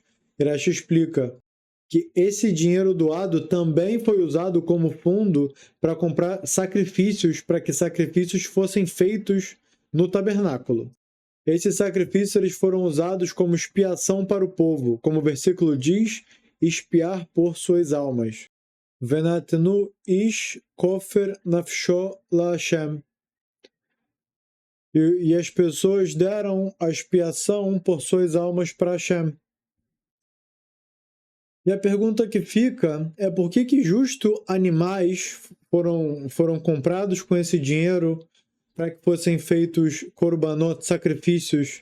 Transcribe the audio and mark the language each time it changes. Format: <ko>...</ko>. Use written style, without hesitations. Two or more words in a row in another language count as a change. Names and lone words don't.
<pt>Rashi explica que esse dinheiro doado também foi usado como fundo para comprar sacrifícios, para que sacrifícios fossem feitos no tabernáculo. Esses sacrifícios eles foram usados como expiação para o povo, como o versículo diz, expiar por suas almas.</pt> <he>ונתנו איש כפר נפשו להשם.</he> <pt>E as pessoas deram a expiação por suas almas para Hashem. E a pergunta que fica é por que justo animais foram comprados com esse dinheiro para que fossem feitos korbanot, sacrifícios.</pt>